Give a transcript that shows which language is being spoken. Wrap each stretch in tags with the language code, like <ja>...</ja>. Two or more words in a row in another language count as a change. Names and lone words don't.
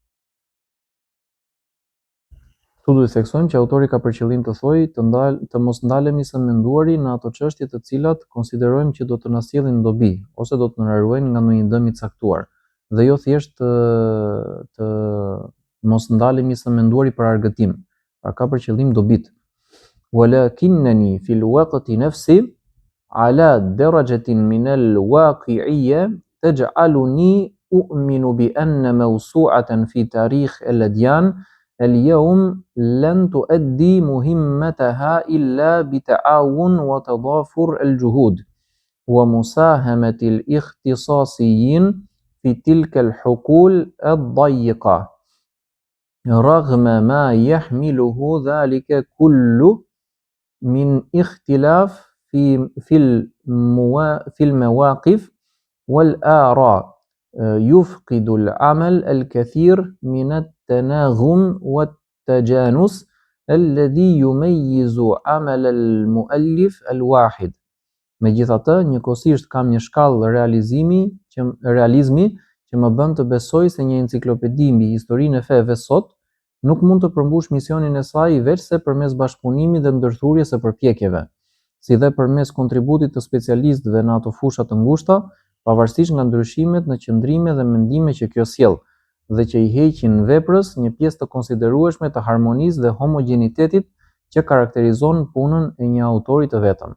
<sq>Këtu duhet theksojmë që autori ka për qëllim të thojë të mos ndalemi së menduari në ato çështje të cilat konsiderojmë që do të na sjellin dobi ose do të na ruajnë nga ndonjë dëm i caktuar, dhe jo thjesht të mos ndalemi së menduari për argëtim, pra ka për qëllim dobit.</sq> <ar>ولكنني في الوقت نفسه على درجة من الواقعية تجعلني أؤمن بأن موسوعة في تاريخ الأديان اليوم لن تؤدي مهمتها إلا بتعاون وتضافر الجهود ومساهمة الاختصاصيين في تلك الحقول الضيقة رغم ما يحمله ذلك كله من اختلاف في المواقف والآراء يفقد العمل الكثير من التناغم والتجانس الذي يميز عمل المؤلف الواحد.</ar> <sq>Megjithatë, njëkohësisht kam një shkallë realizmi që më bën të besoj se një enciklopedi mbi historinë e feve sot nuk mund të përmbush misionin e saj veçse përmes bashkëpunimit dhe ndërthurjes së përpjekjeve, si dhe përmes kontributit të specialistëve në ato fusha të ngushta, pavarësisht nga ndryshimet në qëndrime dhe mendime që kjo sjell, dhe që i heqin veprës një pjesë të konsiderueshme të harmonisë dhe homogenitetit që karakterizon punën e një autori të vetëm.</sq>